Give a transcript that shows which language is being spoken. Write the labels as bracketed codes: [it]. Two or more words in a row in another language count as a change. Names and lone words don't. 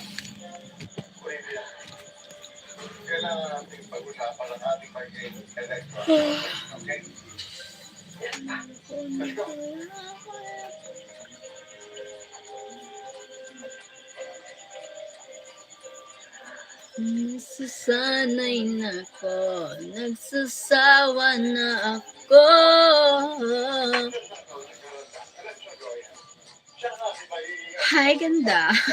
[tl] Pwede yan. Kailangan natin pag-usapan ang ating election. [en] Okay? Yes, pa. Let's go. [tl] Nasasanay na ako, nagsasawa na ako. Hi, ganda.